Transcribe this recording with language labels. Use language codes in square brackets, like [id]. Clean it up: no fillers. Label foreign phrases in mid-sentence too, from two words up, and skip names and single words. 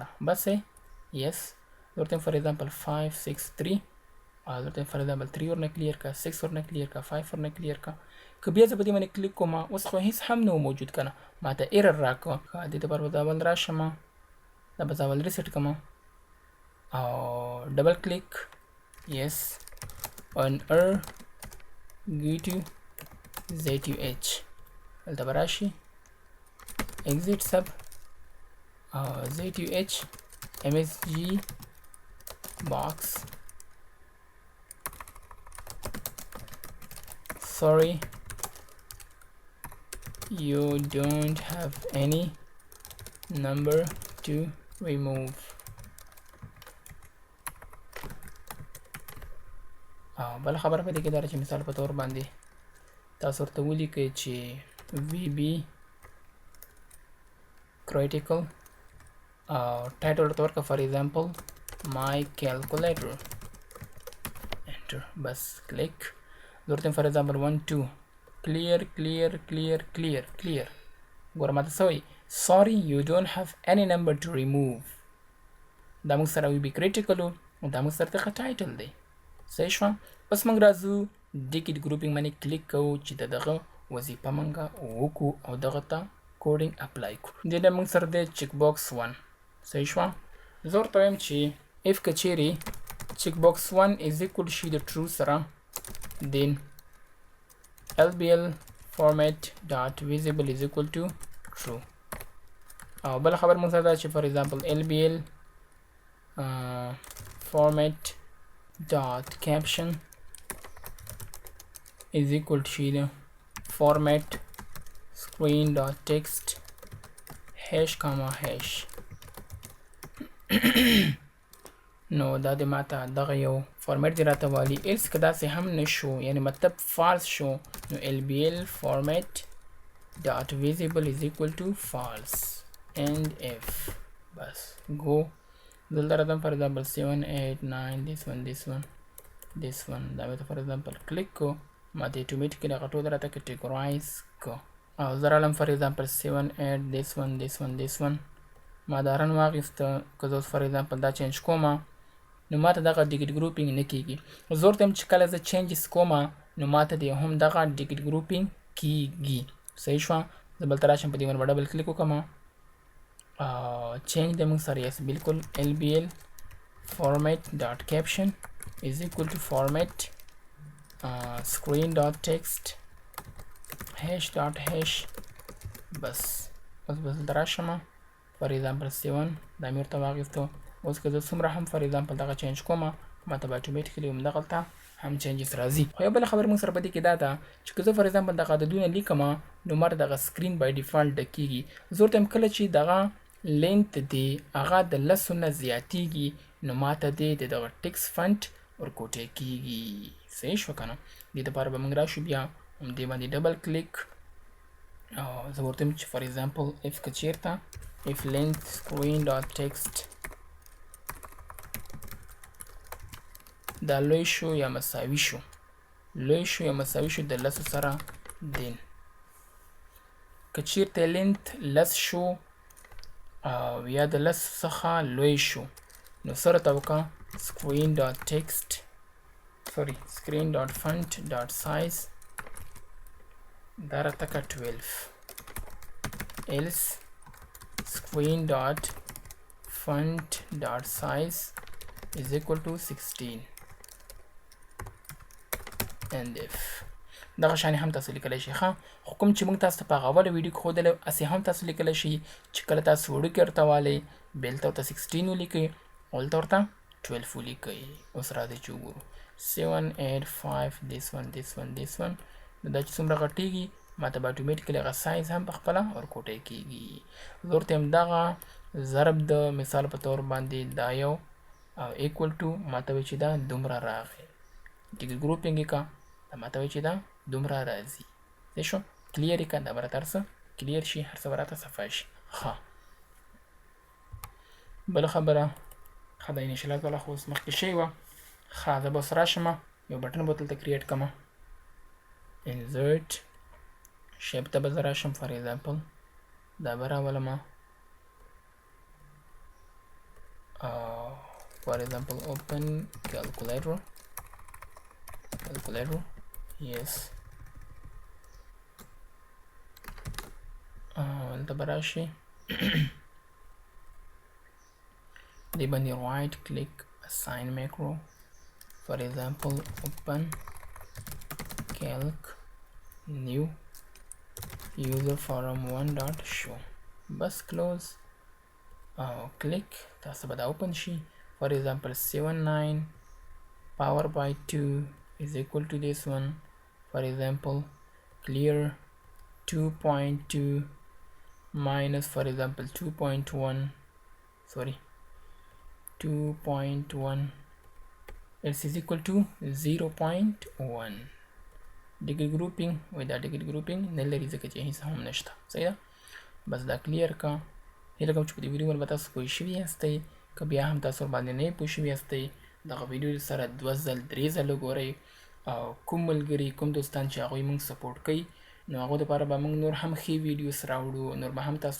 [ps] بس یس ورته [en] for example [ps] 5 6 3 او ورته [en] for example [ps] 3 ورنه کلیر کا 6 ورنه کلیر کا 5 ورنه کلیر کا که بیا زه په دې باندې کلیک کوم اوس خو هیڅ هم نه موجود کنه ماته ایرر راکړه دې دپاره به زه اول راشم دا به زه اول ریسیټ کوم او [en] double click yes on error go to ZUH [ps] دلته به راشي [en] exit sub ZUH MSG box sorry you don't have any number to remove [ps] بل خبره په دې کې دا چې مثال په تور باندې تاسو ورته ولیکئ چې [en] VB critical title [ps] ورته ورکړه [en] for example my calculator enter [ps] بس click ورته [en] for example 1 2 clear [ps] ګوره ماته څه وایي [en] sorry you don't have any number to remove [ps] دا موږ سره [en] VB critical [ps] و دا موږ سره دغه title دی صحیح شوه اوس موږ راځو [en] digit grouping [ps] باندې کلیک کوو چې دغه وظیفه موږ وکړو او دغه ته [en] coding apply [ps] کړو دې نه موږ سره دی [en] check box [ps] 1 صحیح شوه زه ورته وایم چې if که چیرې [en] check box [ps] 1 [en] is equal [ps] شي د true سره [en] then LBL format dot visible is equal to true. [ps] او بل خبر موږ سره دا چې [en] for example LBL format dot caption is equal to format screen dot text hash comma hash. [ps] نو دا د ماته دغه یو فارمیټ دی راته [en] value else [ps] که داسې هم نشو یعنی مطلب فالس شو نو [en] LBL format dot visible is equal to false and if [ps] بس go دلته راځم [en] for example 7 8 9 this one [ps] دا به [en] for example click [ps] کو ماته automatically هغه ټول راته categorize کو او زه رالم for [en] example 7 8 this one [ps] ما دا رن واخیسته که زه [en] for example [ps] دا چینج کومه نو ماته دغه [en] digit grouping [ps] نه کیږي زه ورته وایم چې کله زه چینجز کومه نو ماته د هم دغه [en] digit grouping [ps] کیږي صحیح شوه زه بلته راشم په دې باندې به [en] double click [ps] وکړم چینج د موږ سره یس بالکل [en] LBL format dot caption is equal to format screen dot text hash dot hash [ps] بس دلته راشم [en] for example 7 [ps] دا مې ورته واخیستو اوس که زه څومره هم [en] for example [ps] دغه چینج کومه ماته به automatically همدغلته هم چینجز راځي خو یو بله خبره موږ سره په دې کې دا ده چې که زه [en] for example [ps] دغه عددونه لیکم نو ماته دغه سکرین [en] by default [ps] ډک کیږي زه ورته یم کله چې دغه لینت دی هغه د 10 نه زیاتیږي نو ماته دی د دغه [en] text font [ps] ورکوټی کیږي صحیح شو که نه دې دپاره به موږ راشو بیا همدې باندې ډبل کلیک او زه ورته یم چې [en] for example if [ps] که چیرته [en] if length screen dot text [ps] دا لوی شو یا مساوي شو د 10 سره دین که چیرته لینت 10 شو او یا د 10 څخه لوی شو نو سره ته وکړه screen [en] dot font dot size [ps] دا راته که 12 [en] else screen dot font dot size is equal to 16 and if [ps] دغه شانی هم تاسو لیکلی شئ ښه خو کوم چې موږ تاسو ته په هغه اوله ویډیو کې ښودلی هسې هم تاسو لیکلی شئ چې کله تاسو وړوکي ورته والی بېلته ورته 16 ولیکئ اولته ورته 12 ولیکئ اوس راځئ چې وګورو 7 8 5 [en] this one [ps] نو دا چې څومره غټېږي ماته به اتومېټیکلی هغه سایز هم په خپله ورکوټی کېږي زه ورته یم دغه ضرب د مثال په طور باندې دا یو او [en] equal to [ps] ماته وایي چې دا دومره راغی [en] digit grouping [ps] یې که دا ماته وایي چې دا دومره راځي صحیح شو کلیر یې که دا به راته هر څه کلیر شي هر څه به راته صفا شي ښه بله خبره ښه دا انیشلایز والا خو اوس مخکې شوې وه ښه زه به اوس راشم یو بټن به دلته کریټ کړم [en] insert shape [ps] ته به زه راشم [en] for example [ps] دا به راولم [en] for example open calculator yes [ps] دلته به راشي دې باندې [en] right click assign macro for example open calc new user forum 1 dot show بس close click [ps] تاسو به دا [en] open شي for example 79 power by 2 is equal to this one for example clear 2.2 minus for example 2.1 else is equal to 0.1 degree grouping [ps] وای دا [en] degree grouping [ps] نه لري ځکه چې هیڅ هم نشته صحیح ده بس دا کلیر کا هیله کوم چې په دې ویډیو باندې تاسو پوه شوي یاستئ که بیا هم تاسو باندې نه پوه شوي یاستئ دغه ویډیو سره 2 ځل 3 ځله ګورئ او کوم ملګري کوم دوستان چې هغوی موږ سپورټ کوي نو هغو دپاره به موږ نور هم ښې ویډیوز راوړو نور به هم تاسو ته